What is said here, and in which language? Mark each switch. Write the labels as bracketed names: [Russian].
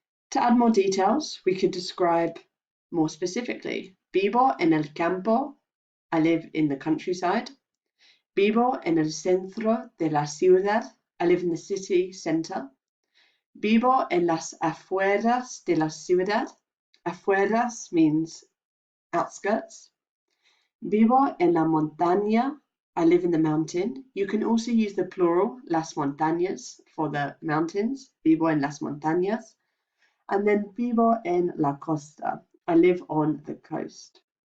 [English] To add more details, we could describe more specifically. [Spanish] Vivo en el campo, [English] I live in the countryside. [Spanish] Vivo en el centro de la ciudad, [English] I live in the city centre. [Spanish] Vivo en las afueras de la ciudad. [English] Afueras means outskirts. [Spanish] Vivo en la montaña, [English] I live in the mountain. You can also use the plural, [Spanish] las montañas, [English] for the mountains. [Spanish] Vivo en las montañas. [English] And then [Spanish] vivo en la costa, [English] I live on the coast.